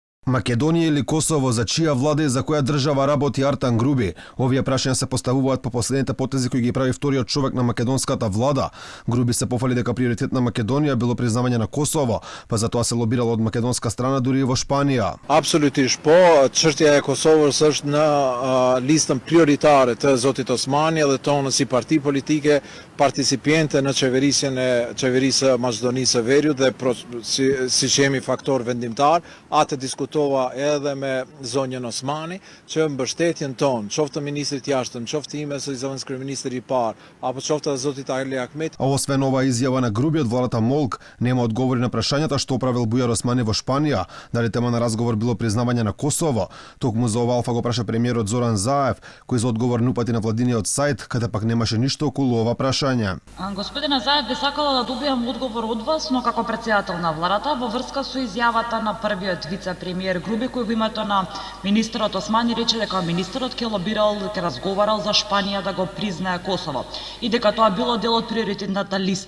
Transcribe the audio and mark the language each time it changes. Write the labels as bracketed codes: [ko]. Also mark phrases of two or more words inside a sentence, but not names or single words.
[mk] Македонија или Косово, за чија влада и за која држава работи Артан Груби? Овие прашања се поставуваат по последните потези кои ги прави вториот човек на македонската влада. Груби се пофали дека приоритет на Македонија било признавање на Косово, па затоа се лобирало од македонска страна дури и во Шпанија. [sq] Absolutisht po, çështja e Kosovës është në listën prioritare të Zotit Osmani dhe tonë si parti politike participiente në qeverisë Maqedonisë së Veriut dhe si që jemi faktor vendimtar, atë diskutova edhe me zonjën Osmani që mbështetjen tonë, qoftë të ministrit jashtëm, qoftë ime si zëvendës kryeministri i parë, apo qoftë të Zotit Ali Ahmet. [mk] А освен ова изјава на Груби од владата Молк, нема одговори на прашањата што правил Бујар Османи во Шпанија, дали тема на разговор било признавање на Косово. Токму за ова алфа го праша премиерот Зоран Заев, кој за одговор не упати на владиниот сајт, каде пак немаше ништо околу ова прашање. Господине Заев, би сакала да добијам одговор од вас, но како претседател на владата во врска со изјавата на првиот вице-премиер Груби, кој во името на министерот Османи рече дека министерот ќе лобирал, ќе разговарал за Шпанија да го признае Косово и дека тоа било дел од приоритетната листа.